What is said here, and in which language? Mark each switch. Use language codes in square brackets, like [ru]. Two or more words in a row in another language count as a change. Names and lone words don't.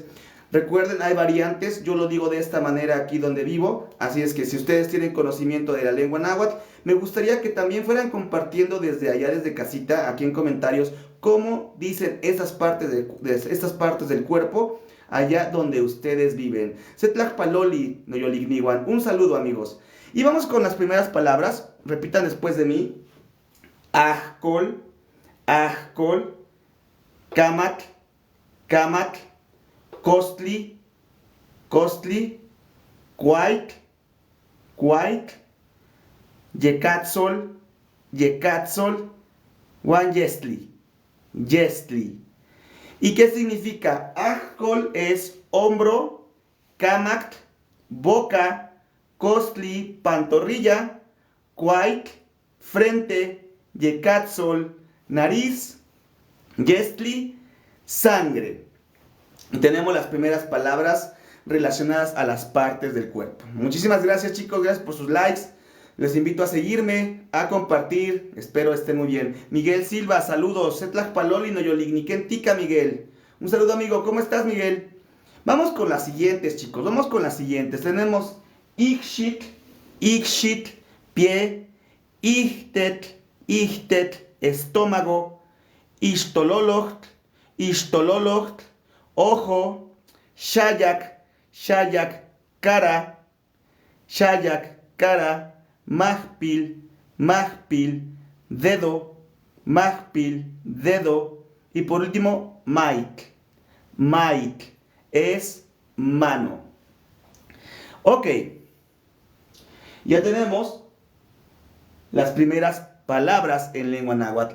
[es] Recuerden, hay variantes, yo lo digo de esta manera aquí donde vivo, así es que si ustedes tienen conocimiento de la lengua náhuatl, me gustaría que también fueran compartiendo desde allá, desde casita, aquí en comentarios, cómo dicen estas partes del cuerpo allá donde ustedes viven. [nah] Setlacpaloli, Noyoligniwan, [es] un saludo amigos. Y vamos con las primeras palabras, repitan después de mí. [nah] Ajcol, ajcol, camat, camat, costly, costly, quaik, quaik, yecatzol, yecatzol, wan yestli, yestli. [es] ¿Y qué significa? Ajcol es hombro, camat, boca, costly, pantorrilla, quaik, frente, yecatzol, nariz, yestli, sangre. Y tenemos las primeras palabras relacionadas a las partes del cuerpo. Muchísimas gracias chicos, gracias por sus likes. Les invito a seguirme, a compartir, espero estén muy bien. Miguel Silva, saludos. [nah] Setlacpaloli Noyolignikentika, [es] Miguel. Un saludo amigo, ¿cómo estás Miguel? Vamos con las siguientes chicos, vamos con las siguientes. [nah] Tenemos Ixchit, Ixchit, pie, Ixtet, Ixtet, estómago, Ixtololocht, Ixtololocht, ojo, shayak, shayak, cara, shayak, cara, mahpil, mahpil, [es] dedo, mahpil, dedo. Y por último, maik. Maik es mano. Ok. Ya tenemos las primeras palabras en lengua náhuatl.